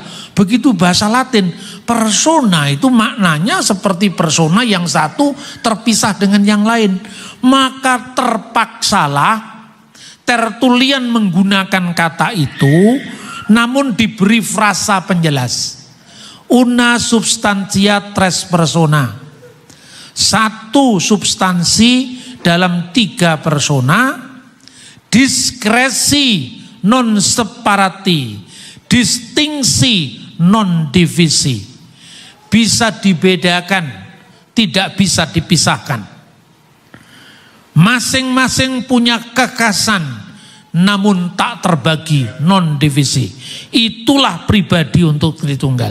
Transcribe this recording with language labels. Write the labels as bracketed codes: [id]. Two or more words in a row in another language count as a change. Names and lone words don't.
[id] Begitu bahasa Latin, persona itu maknanya seperti persona yang satu terpisah dengan yang lain. Maka terpaksalah Tertullian menggunakan kata itu, namun diberi frasa penjelas. [la] Una substantia tres persona. [id] Satu substansi dalam tiga persona. [la] Diskresi non separati. Distingsi non divisi. [id] Bisa dibedakan, tidak bisa dipisahkan. Masing-masing punya kekhasan, namun tak terbagi, [la] non divisi. [id] Itulah pribadi untuk Tritunggal.